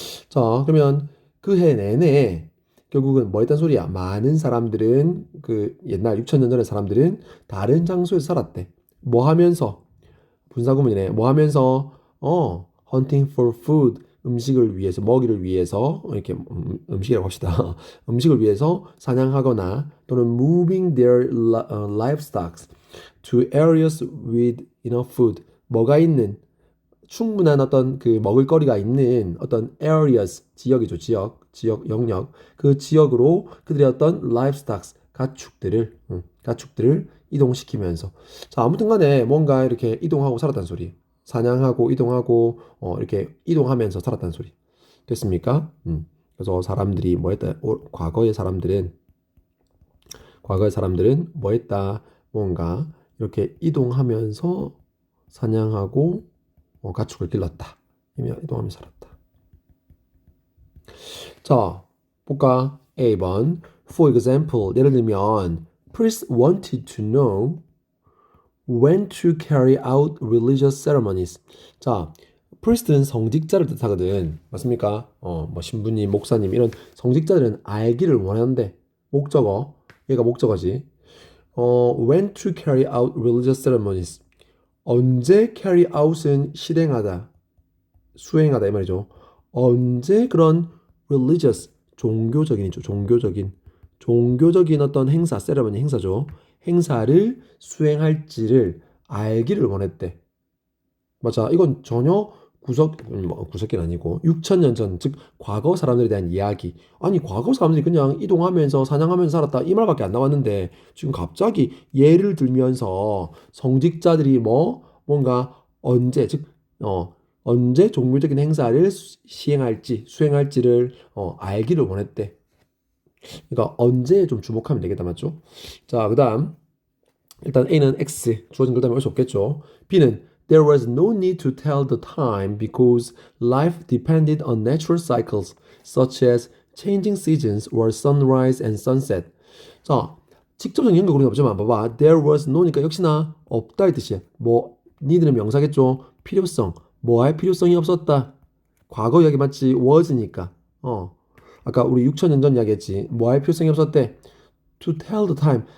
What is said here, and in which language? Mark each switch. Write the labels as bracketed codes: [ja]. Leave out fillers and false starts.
[ko] 자, 그러면 그 해 내내 결국은 뭐 했단 소리야? 많은 사람들은 그 옛날 6천년 전의 사람들은 다른 장소에서 살았대. 뭐 하면서? 분사구문이네. 뭐 하면서? [en] hunting for food. [ko] 음식을 위해서, 먹이를 위해서, 이렇게 음식이라고 합시다. 음식을 위해서 사냥하거나 또는 [en] moving their livestock to areas with enough food. [ko] 뭐가 있는 충분한 어떤 그 먹을거리가 있는 어떤 areas 지역이죠. 지역 영역 그 지역으로 그들의 어떤 livestock 가축들을 이동시키면서 자 아무튼간에 뭔가 이렇게 이동하고 살았다는 소리 사냥하고 이동하고 이렇게 이동하면서 살았다는 소리 됐습니까? 그래서 사람들이 뭐했다 과거의 사람들은 뭐했다 뭔가 이렇게 이동하면서 사냥하고 가축을 길렀다. 이동하면서 살았다. 자, 볼까? A번. [en] For example, [ko] 예를 들면 [en] priests wanted to know when to carry out religious ceremonies. [ko] 자, priest는 성직자를 뜻하거든. 맞습니까? 뭐 신부님, 목사님 이런 성직자들은 알기를 원하는데 목적어, 얘가 목적어지. [en] when to carry out religious ceremonies. [ko] 언제 carry out은 실행하다, 수행하다 이 말이죠. 언제 그런 religious, 종교적인이죠. 종교적인 어떤 행사, 세레머니 행사죠. 행사를 수행할지를 알기를 원했대. 맞아. 이건 전혀 구석기는 아니고 6천년 전, 즉 과거 사람들에 대한 이야기. 아니 과거 사람들이 그냥 이동하면서 사냥하면서 살았다 이 말밖에 안 나왔는데 지금 갑자기 예를 들면서 성직자들이 뭔가 언제 즉 언제 종교적인 행사를 시행할지, 수행할지를 알기를 원했대. 그러니까 언제에 좀 주목하면 되겠다, 맞죠? 자, 그 다음. 일단 A는 X, 주어진 글 다음에 올 수 없겠죠. [en] B는 There was no need to tell the time because life depended on natural cycles such as changing seasons or sunrise and sunset. [ko] 자, 직접적인 연결고리는 없지만 봐봐. There was no니까 역시나 없다 이 뜻이야. 뭐 need는 명사겠죠. 필요성. 뭐 할 필요성이 없었다. 과거 이야기 맞지? was니까. 아까 우리 6천년 전 이야기했지. 뭐 할 필요성이 없었대. [en] To tell the time.